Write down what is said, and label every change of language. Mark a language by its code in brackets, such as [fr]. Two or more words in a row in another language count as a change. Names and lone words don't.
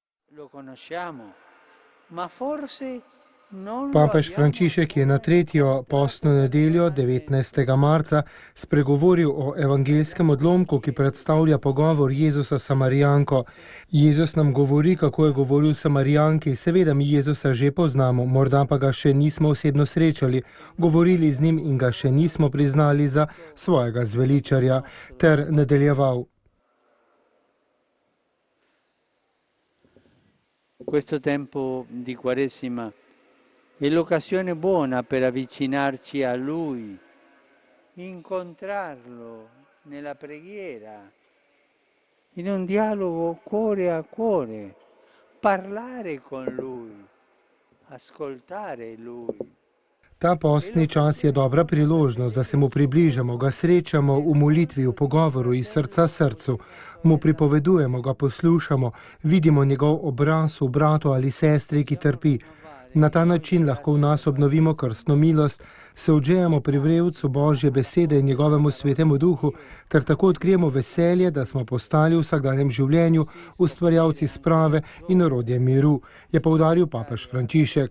[it] Lo conosciamo, ma forse non lo [sl] Papež [it] abbiamo [sl] Frančišek je na [it] ancora [sl] tretjo [it] incontrato [sl] postno nedeljo, [it] personalmente. [sl] 19. marca, spregovoril o evangelskem odlomku, ki predstavlja pogovor Jezusa s Samarijanko. Jezus nam govori, kako je govoril Samarijanki, seveda mi Jezusa že poznamo, morda pa ga še nismo osebno srečali, govorili z njim in ga še nismo priznali za svojega zveličarja, ter nadaljeval. [it] Questo tempo di Quaresima è l'occasione buona per avvicinarci a Lui, incontrarlo nella preghiera, in un dialogo cuore a cuore, parlare con Lui, ascoltare Lui. [sl] Ta [it] È [sl] postni čas je [it] l'occasione [sl] dobra [it] buona per [sl] priložnost, da se [it] vedere [sl] mu [it] il suo [sl] približamo, ga [it] volto, [sl] srečamo v molitvi, v pogovoru iz srca srcu, mu pripovedujemo, ga poslušamo, vidimo njegov obraz v bratu ali sestri, ki trpi. Na ta način lahko v nas obnovimo krstno milost, se odžejemo pri vrevcu Božje besede in njegovemu svetemu duhu, ter tako odkrijemo veselje, da smo postali v vsakdanjem življenju ustvarjalci sprave in orodje miru, je poudaril papež Frančišek.